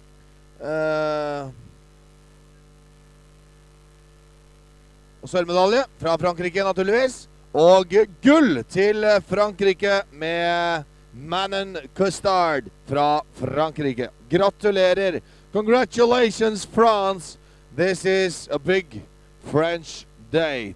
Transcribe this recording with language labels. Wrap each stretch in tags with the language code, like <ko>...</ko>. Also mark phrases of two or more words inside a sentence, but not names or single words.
<no>Og sølvmedalje fra Frankrike naturligvis. Og gull til Frankrike med Manon Costard fra Frankrike. Gratulerer.</no> <en>Congratulations, France. This is a big French day.</en>